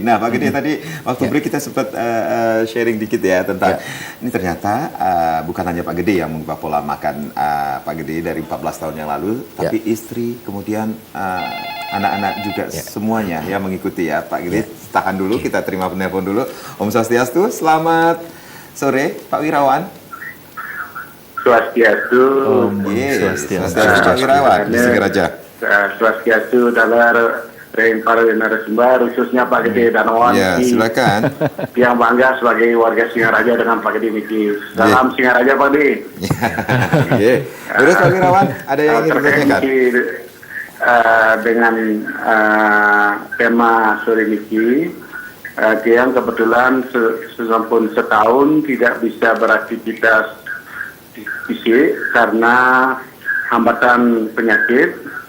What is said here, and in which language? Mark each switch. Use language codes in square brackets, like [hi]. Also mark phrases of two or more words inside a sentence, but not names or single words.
[id] Nah, Pak Gede tadi waktu break kita sempat sharing dikit ya tentang ini ternyata bukan hanya Pak Gede yang mengubah pola makan Pak Gede dari 14 tahun yang lalu, tapi istri, kemudian anak-anak juga semuanya yang mengikuti ya. Pak Gede, tahan dulu, kita terima penelpon dulu. Om Swastiastu, selamat sore Pak Wirawan. Swastiastu. Swastiastu Pak Wirawan, di Singaraja. Swastiastu dalam para narasumber, khususnya Pak Gede Danawan. Ya, silakan. Yang bangga sebagai warga Singaraja dengan Pak Gede Niki. Salam Singaraja Pak Gede. Terus Pak Wirawan, ada yang ingin ditanyakan? Dengan tema sore Niki, yang kebetulan sesampun setahun tidak bisa beraktivitas fisik karena hambatan penyakit.